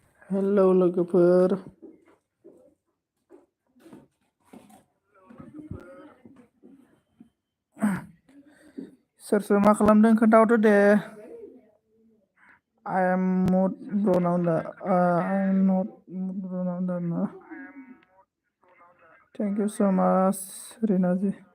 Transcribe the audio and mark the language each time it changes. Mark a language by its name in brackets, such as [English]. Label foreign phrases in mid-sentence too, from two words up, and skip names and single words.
[Bodo] हेलौ लोगोफोर। सोर सोर मा खालामदों खोन्थाहरदो दे। [English] I am mood bro now I am not mood bro now. Thank you so much, Rinaji.